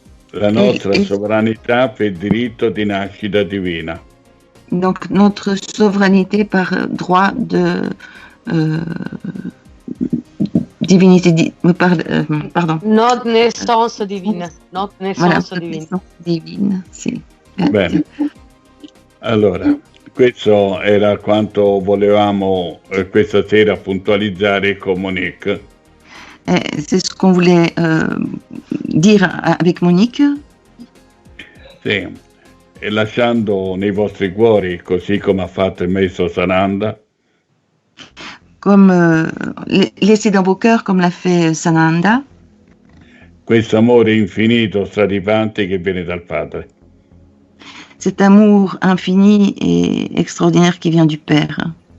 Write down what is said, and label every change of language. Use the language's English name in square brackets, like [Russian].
[Italian] La nostra sovranità per diritto di nascita divina. [French] Donc notre souveraineté par droit de divinité, pardon. Notre naissance divine. Notre naissance Voilà, divine. divine, [Italian] sì. Bene. Allora, questo era quanto volevamo questa sera puntualizzare con Monique. [French] C'est ce qu'on voulait dire avec Monique. [Italian] Sì, e lasciando nei vostri cuori, così come ha fatto il maestro Sananda, [French] Comme laissez dans vos cœurs, comme l'a fait Sananda, [Italian] questo amore infinito, straripante che viene dal Padre. [French] cet amour infini et extraordinaire qui vient du Père.